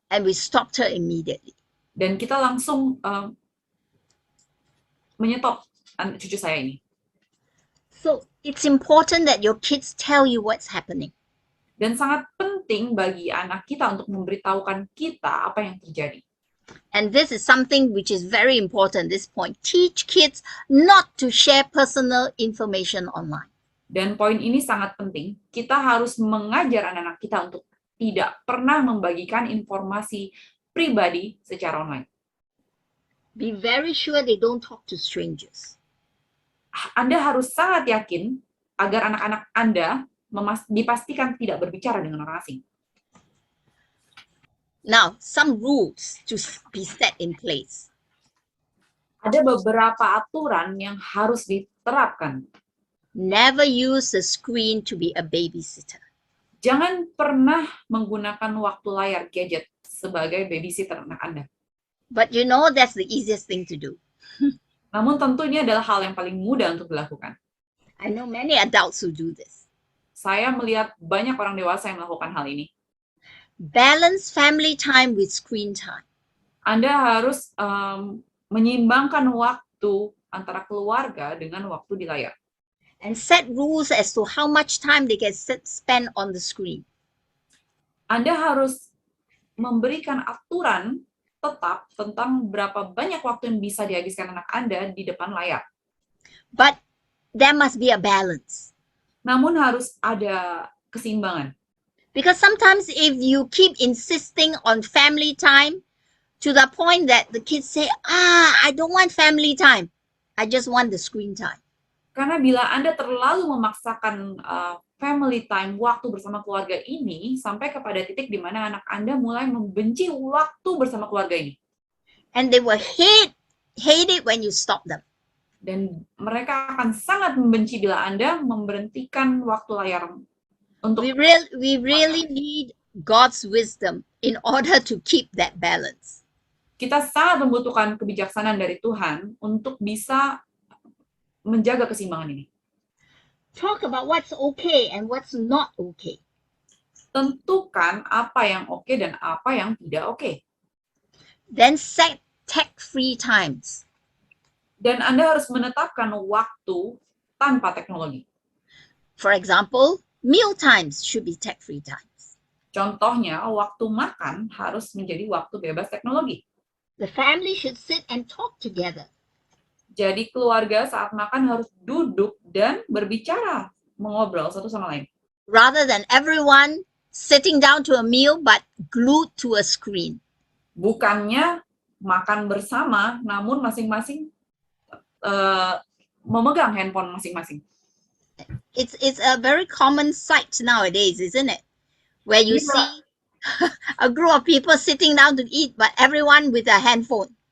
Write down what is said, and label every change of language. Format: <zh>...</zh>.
<en>and we stopped her immediately.</en> <id>Dan kita langsung menyetop cucu saya ini.</id> <en>So it's important that your kids tell you what's happening.</en> <id>Dan sangat penting bagi anak kita untuk memberitahukan kita apa yang terjadi.</id> <en>And this is something which is very important, this point. Teach kids not to share personal information online.</en> <id>Dan poin ini sangat penting. Kita harus mengajar anak-anak kita untuk tidak pernah membagikan informasi pribadi secara online.</id> <en>Be very sure they don't talk to strangers.</en> <id>Anda harus sangat yakin agar anak-anak Anda dipastikan tidak berbicara dengan orang asing.</id> <en>Now, some rules to be set in place.</en> <id>Ada beberapa aturan yang harus diterapkan.</id> <en>Never use the screen to be a babysitter.</en> <id>Jangan pernah menggunakan waktu layar gadget sebagai babysitter anak Anda.</id> <en>But you know that's the easiest thing to do.</en> <id>Namun tentu ini adalah hal yang paling mudah untuk dilakukan.</id> <en>I know many adults who do this.</en> <id>Saya melihat banyak orang dewasa yang melakukan hal ini.</id> <en>Balance family time with screen time.</en> <id>Anda harus menyeimbangkan waktu antara keluarga dengan waktu di layar.</id> <en>And set rules as to how much time they can spend on the screen.</en> <id>Anda harus memberikan aturan tetap tentang berapa banyak waktu yang bisa dihabiskan anak Anda di depan layar.</id> <en>But there must be a balance.</en> <id>Namun harus ada keseimbangan.</id> <en>Because sometimes if you keep insisting on family time to the point that the kids say, I don't want family time. I just want the screen time.</en> <id>Karena bila Anda terlalu memaksakan family time, waktu bersama keluarga ini, sampai kepada titik di mana anak Anda mulai membenci waktu bersama keluarga ini.</id> <en>And they will hate it when you stop them.</en> <id>Dan mereka akan sangat membenci bila Anda memberhentikan waktu layar untuk.</id> <en>We really need God's wisdom in order to keep that balance.</en> <id>Kita sangat membutuhkan kebijaksanaan dari Tuhan untuk bisa menjaga keseimbangan ini.</id> <en>Talk about what's okay and what's not okay.</en> <id>Tentukan apa yang oke dan apa yang tidak oke.</id> <en>Then set tech-free times.</en> <id>Dan Anda harus menetapkan waktu tanpa teknologi.</id> <en>For example, meal times should be tech-free times.</en> <id>Contohnya, waktu makan harus menjadi waktu bebas teknologi.</id> <en>The family should sit and talk together.</en> <id>Jadi keluarga saat makan harus duduk dan berbicara, mengobrol satu sama lain.</id> <en>Rather than everyone sitting down to a meal but glued to a screen.</en> <id>Bukannya makan bersama, namun masing-masing memegang handphone masing-masing.</id> <en>It's a very common sight nowadays, isn't it? Where you see a group of people sitting down to eat, but everyone with a handphone.</en>